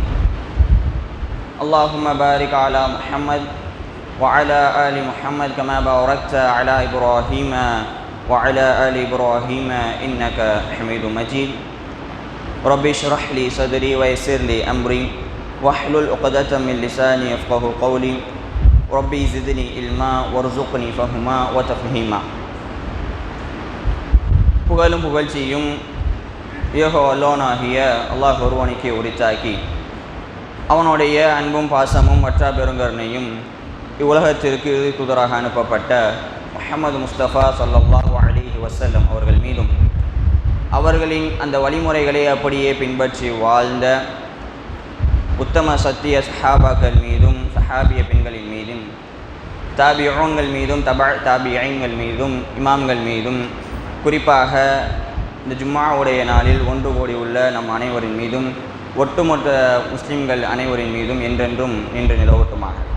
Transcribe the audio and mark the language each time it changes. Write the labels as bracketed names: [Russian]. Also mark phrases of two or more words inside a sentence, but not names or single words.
[Arabic] اللهم بارك على محمد وعلى آل محمد كما باركت على إبراهيم وعلى آل إبراهيم إنك حميد مجيد. رب اشرح لي صدري ويسر لي أمري واحلل عقدة من لساني يفقهوا قولي ربي زدني علما وارزقني فهما وتفهيما. [Tamil] புகழும் புகழ்ச்சியும் யெகோவாகிய அல்லாஹ் ஒருவனுக்கே உரித்தாக்கி அவனுடைய அன்பும் பாசமும் மற்ற பெருங்கருணையும் இவ்வுலகத்திற்கு தூதராக அனுப்பப்பட்ட முஹம்மது முஸ்தபா [Arabic] صلى الله عليه وسلم [Tamil] அவர்கள் மீதும் அவர்களின் அந்த வழிமுறைகளை அப்படியே பின்பற்றி வாழ்ந்த உத்தம சத்திய சஹாபாக்கள் மீதும் சஹாபிய பெண்களின் மீதும் தாபிஊன்கள் மீதும் தாபிஈன்கள் மீதும் இமாம்கள் மீதும் குறிப்பாக இந்த ஜும்மாவுடைய நாளில் ஒன்று கூடி உள்ள நம் அனைவரின் மீதும் ஒட்டுமொத்த முஸ்லிம்கள் அனைவரின் மீதும் என்றென்றும் நின்று நிலவட்டுமாக.